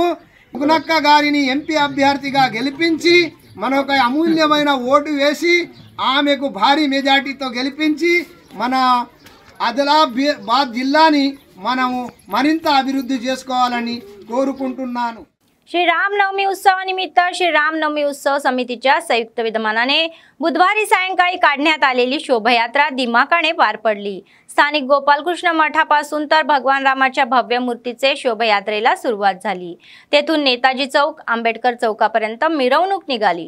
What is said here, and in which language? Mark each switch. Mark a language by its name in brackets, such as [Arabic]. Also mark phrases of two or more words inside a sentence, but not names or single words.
[Telugu] సుగుణక్క గారిని ఎంపీ అభ్యర్థిగా గెలిపించి మనొక అమూల్యమైన ఓటు వేసి ఆమెకు భారీ మెజార్టీతో గెలిపించి మన ఆదిలాబాద్ జిల్లాని మనము మరింత అభివృద్ధి చేసుకోవాలని కోరుకుంటున్నాను। [Marathi] श्री रामनवमी उत्सवानिमित्त श्री रामनवमी उत्सव समितीच्या संयुक्त विद्यमानाने बुधवारी सायंकाळी काढण्यात आलेली शोभायात्रा दिमाखाने पार पडली। स्थानिक गोपालकृष्ण मठापासून तर भगवान रामाच्या भव्य मूर्तीचे शोभायात्रेला सुरुवात झाली। तेथून नेताजी चौक आंबेडकर चौकापर्यंत मिरवणूक निघाली।